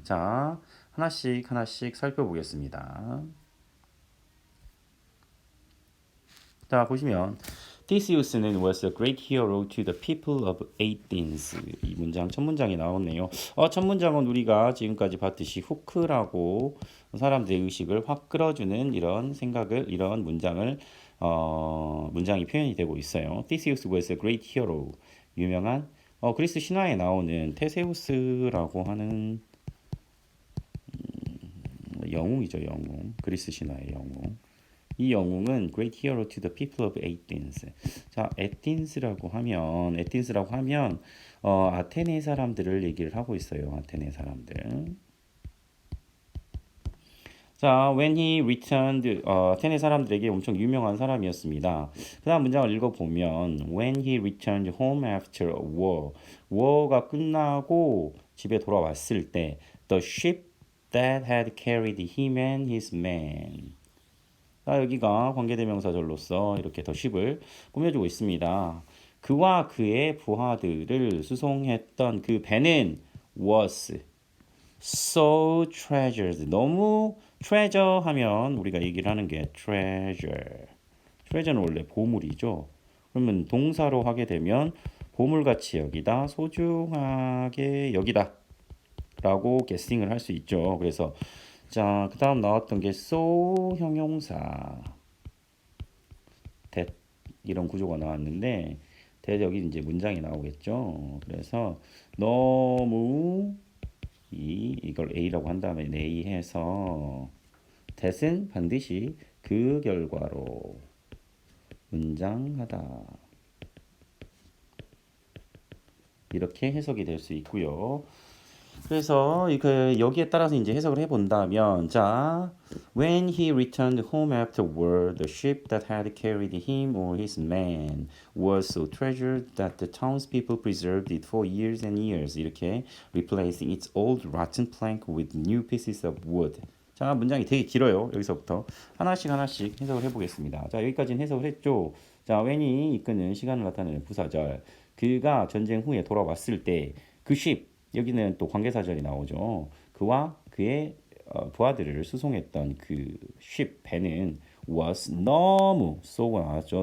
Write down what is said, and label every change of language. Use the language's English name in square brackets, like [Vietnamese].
[Korean] 자, 하나씩 살펴보겠습니다. 자, 보시면 [English] Theseus는 was a great hero to the people of Athens. [Korean] 이 문장 첫 문장이 나오네요. 첫 문장은 우리가 지금까지 봤듯이 후크라고 사람들의 의식을 확 끌어주는 이런 생각을 이런 문장을 문장이 표현이 되고 있어요. [English] Theseus was a great hero. [Korean] 유명한 그리스 신화에 나오는 테세우스라고 하는 영웅이죠, 영웅. 그리스 신화의 영웅. 이 영웅은 [English] Great Hero to the People of Athens. [Korean] 자, 에틴스라고 하면 아테네 사람들을 얘기를 하고 있어요. 아테네 사람들. 자, [English] when he returned, [Korean] 아테네 사람들에게 엄청 유명한 사람이었습니다. 그 다음 문장을 읽어보면 [English] when he returned home after a war, [Korean] war가 끝나고 집에 돌아왔을 때 [English] the ship that had carried him and his men. [Korean] 자, 여기가 관계대명사절로서 이렇게 더 ship을 꾸며주고 있습니다. 그와 그의 부하들을 수송했던 그 배는 [English] was so treasured. [Korean] 너무 treasure 하면 우리가 얘기를 하는 게 treasure. treasure는 원래 보물이죠. 그러면 동사로 하게 되면 보물같이 여기다, 소중하게 여기다 라고 게스팅을 할 수 있죠. 그래서 자, 그 다음 나왔던 게 so 형용사 that 이런 구조가 나왔는데 that 여기 이제 문장이 나오겠죠. 그래서 너무 이걸 A라고 한 다음에 A 해서 that은 반드시 그 결과로 문장하다 이렇게 해석이 될 수 있고요. 그래서 여기에 따라서 이제 해석을 해본다면 자, [English] when he returned home afterward, the ship that had carried him or his men was so treasured that the townspeople preserved it for years and years. [Korean] 이렇게 [English] replacing its old rotten plank with new pieces of wood. [Korean] 자, 문장이 되게 길어요. 여기서부터 하나씩 해석을 해보겠습니다. 자, 여기까지는 해석을 했죠. 자, when이 이끄는 시간을 나타내는 부사절. 그가 전쟁 후에 돌아왔을 때 그 ship 여기는 또 관계사절이 나오죠. 그와 그의 부하들을 수송했던 그 ship 배는 was 너무 so가 나왔죠.